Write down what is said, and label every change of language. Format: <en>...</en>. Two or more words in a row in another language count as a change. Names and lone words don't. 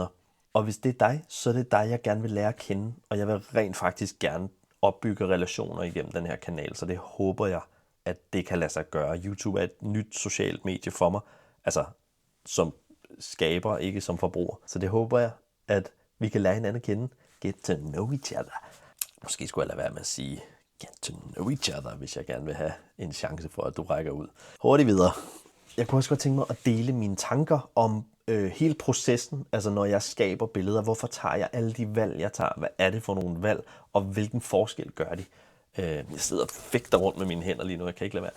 <da>Og hvis det er dig, så er det dig, jeg gerne vil lære at kende, og jeg vil rent faktisk gerne opbygge relationer igennem den her kanal, så det håber jeg, at det kan lade sig gøre. YouTube er et nyt socialt medie for mig, altså som skaber, ikke som forbruger. Så det håber jeg, at vi kan lære hinanden at kende.</da> <en>Get to know each other.</en> <da>Måske skulle jeg lade være med at sige</da> <en>get to know each other,</en> <da>hvis jeg gerne vil have en chance for, at du rækker ud. Hurtigt videre. Jeg kunne også godt tænke mig at dele mine tanker om hele processen, altså når jeg skaber billeder. Hvorfor tager jeg alle de valg, jeg tager? Hvad er det for nogle valg, og hvilken forskel gør de? Jeg sidder og fægter rundt med mine hænder lige nu, jeg kan ikke lade være.</da>